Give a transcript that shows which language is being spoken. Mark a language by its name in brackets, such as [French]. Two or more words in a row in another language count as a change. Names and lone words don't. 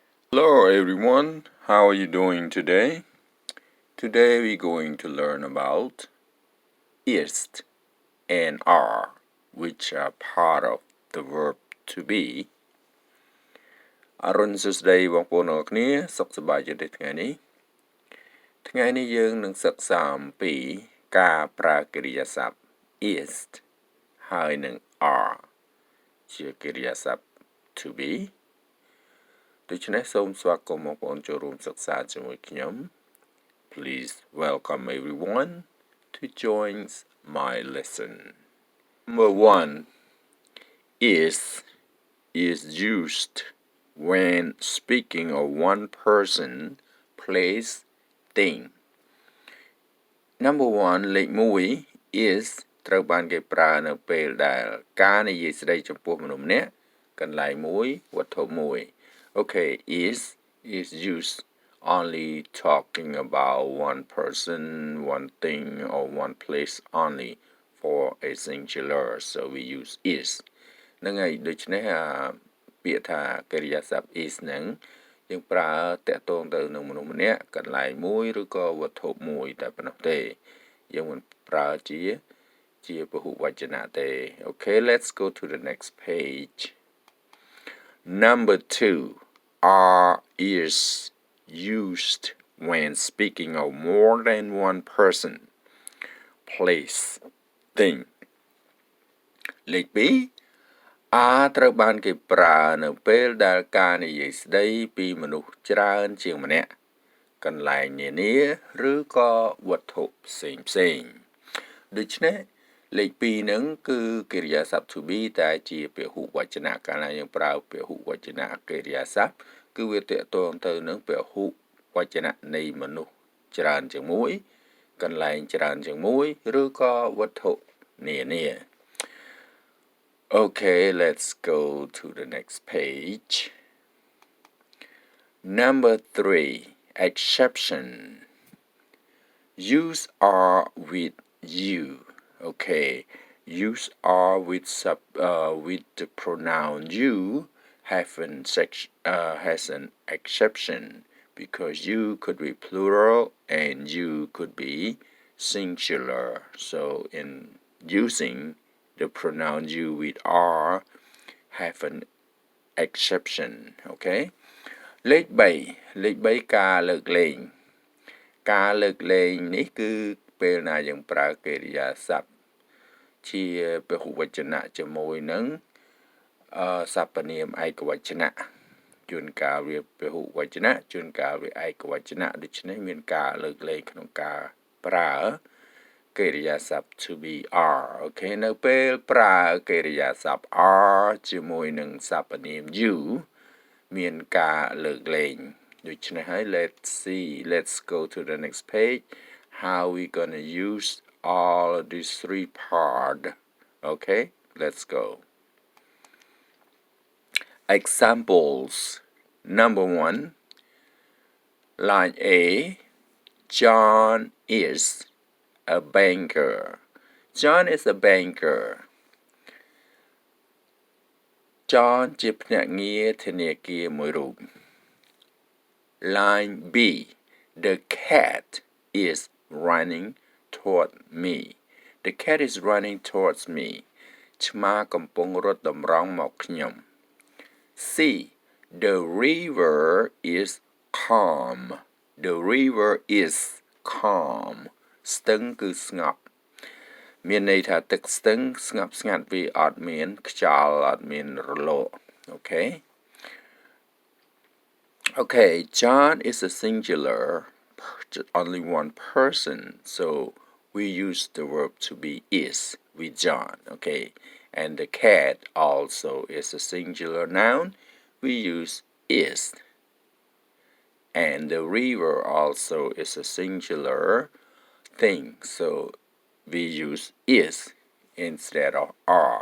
[English] Hello everyone, how are you doing today? Today we're going to learn about is and are, which are part of the verb to be. [Khmer] អរុណសួស្តីបងប្អូនទាំងអស់គ្នាសុខសប្បាយជាថ្ងៃនេះយើងនឹងសិក្សាអំពីការប្រើកិរិយាសព្ទ is ហើយនឹង are ជាកិរិយាសព្ទ [English] to be [Khmer] ដូច្នេះសូមស្វាគមន៍បងប្អូនចូលរួមសិក្សាជាមួយខ្ញុំ [English] Please welcome everyone to join my lesson. Number 1 is used when speaking of one person, place, thing. [Khmer] Number 1 លេខ1 is ត្រូវបានគេប្រើនៅពេលដែលការនិយាយស្ដីចំពោះមនុស្សម្នាក់កន្លែងមួយវត្ថុមួយ [English] Okay, is used only talking about one person, one thing, or one place only for a singular. So we use is. [Khmer] ហ្នឹងហើយដូច្នេះពាក្យថាកិរិយាសព្ទ is ហ្នឹងយើងប្រើតាក់ទងទៅនឹងមនុស្សម្នាក់កន្លែងមួយឬក៏វត្ថុមួយតែប៉ុណ្ណោះទេយើងមិនប្រើជាពហុវចនៈទេ [English] Okay, let's go to the next page. Number 2 are is used when speaking of more than one person, place, thing. [Khmer] លេខ2ត្រូវបានគេប្រើនៅពេលដែលការនិយាយស្ដីពីមនុស្សច្រើនជាងម្នាក់កន្លែងនានា ឬក៏វត្ថុផ្សេងដូច្នេះលេខ2ហ្នឹងគឺកិរិយាសព្ទ [English] to be [Khmer] តែជាពហុវចនៈកាលណាយើងប្រើពហុវចនៈកិរិយាសព្ទគឺវាទាក់ទងទៅនឹងពហុវចនៈនៃមនុស្សច្រើនជាងមួយកន្លែងច្រើនជាងមួយឬក៏វត្ថុនានា [English] Okay, let's go to the next page. Number 3, exception. Use are with you. Okay, use are with the pronoun you has an exception because you could be plural and you could be singular. So in using the pronoun you with are have an exception. Okay. [Khmer] លេខ3ការលើកលែងនេះគឺពេលណាយើងប្រើកិរិយាសព្ទជាពហុវចនៈជាមួយនឹងសព្វនាមឯកវចនៈជួនកាលវាពហុវចនៈជួនកាលវាឯកវចនៈដូច្នេះមានការលើកលែងក្នុងការប្រើកិរិយាសព្ទ [English] to be are. [Khmer] Okay, នៅពេលប្រើកិរិយាសព្ទ are ជាមួយនឹងសព្វនាម you មានការលើកលែងដូច្នេះហើយ [English] let's go to the next page how we gonna use all of these three parts. Okay, let's go. Examples. Number 1, line A, John is a banker. John is a banker. John [Khmer] ជាភ្នាក់ងារធនាគារមួយរូប [English] Line B, the cat is running toward me. The cat is running towards me. [Khmer] ឆ្មាកំពុងរត់តម្រង់មកខ្ញុំ [English] C, the river is calm. The river is calm. [Khmer] ស្ទឹងគឺស្ងប់មានន័យថាទឹកស្ទឹងស្ងប់ស្ងាត់វាអត់មានខ្យល់អត់មានរលក [English] Okay, John is a singular, only one person, so we use the verb to be is with John. Okay, and the cat also is a singular noun, we use is, and the river also is a singular thing, so we use is instead of are.